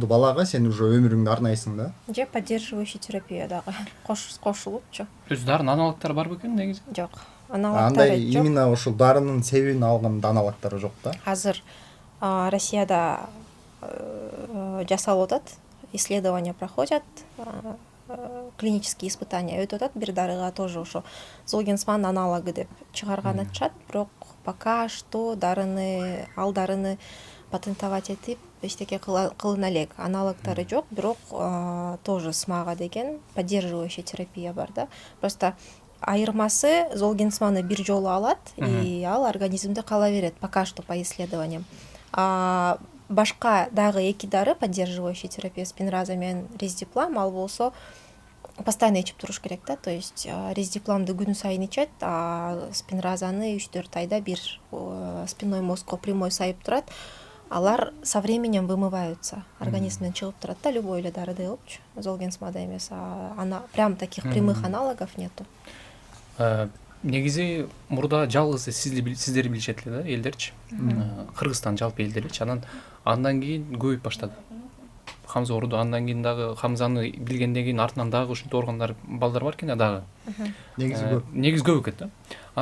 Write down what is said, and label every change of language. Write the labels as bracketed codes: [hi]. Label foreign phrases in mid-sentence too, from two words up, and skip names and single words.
[ky] Балага сен уже өмүрүңдү арнайсың да. Же [ru] поддерживающий терапия [ky] дагы кошулупчу. Өзү дарынын аналогдору барбы экен негизи? Жок. Андай Аналогдору жок. именно ошол дарынын себебин алган аналогдору жок да. Азыр Россияда жасалып атат, [ru] исследования проходят, клинические испытания [ky] өтүп атат. Бир дарыга тоже ошо Золгенсман аналогы деп чыгарган атышат, бирок [ru] пока что [ky] ал дарыны патентовать этип эчтеке кылына элек. Аналогдору жок, бирок тоже смага деген [ru] поддерживающая терапия [ky] бар да. Просто айырмасы Золгенсманы бир жолу алат, и ал организмде кала берет, [ru] пока что по исследованиям. [ky] Башка дагы 2 дары [ru] поддерживающий терапия, [ky] спинраза менен рездиплам, ал болсо постоянно ичип туруш керек да. [ru] То есть [ky] рездипламды күн сайын ичет, а спинразаны 3-4 айда бир [ru] спинной мозгко прямой [ky] сайып турат. Алар [ru] со временем вымываются, [ky] организмден чыгып турат да, любой эле дарыда болчу. Золгенсмада эмес, [ru] прям таких прямых аналогов нету. [ky] Негизи мурда жалгыз сиздер билишет эле да, элдерчи. Кыргызстан жалпы элдерчи. Андан кийин көбөйүп баштады. Хамза ооруду, андан кийин дагы Хамзаны билгенден кийин артынан дагы ушинтип ооругандар балдар бар экен дагы. Негизи көп экен да.